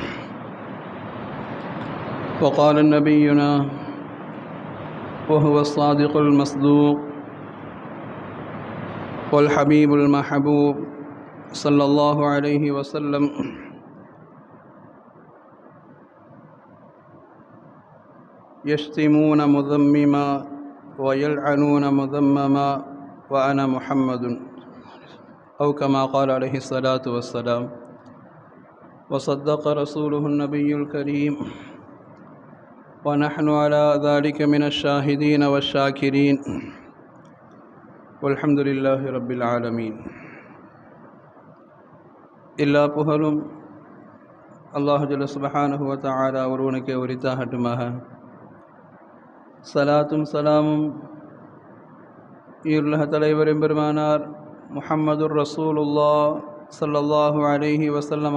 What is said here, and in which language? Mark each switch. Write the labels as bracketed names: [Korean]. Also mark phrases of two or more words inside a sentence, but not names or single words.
[Arabic] وقال نبينا وهو الصادق المصدوق والحبيب المحبوب صلى الله عليه وسلم: يشتمون مذمما ويلعنون مذمما وأنا محمد، أو كما قال عليه الصلاة والسلام. وصدق رسوله النبي الكريم، ونحن على ذلك من الشاهدين والشاكرين، والحمد لله رب العالمين. [Tamil] எல்லா புகழும் அல்லாஹ் [Arabic] جل سبحانه و تعالى [Tamil] ஒருவனுக்கே உரித்தாகட்டுமாக. சலாத்தும் சலாமும் ஈருலக தலைவர் எம்பெருமானார் [Arabic] محمد رسول الله صلى الله عليه وسلم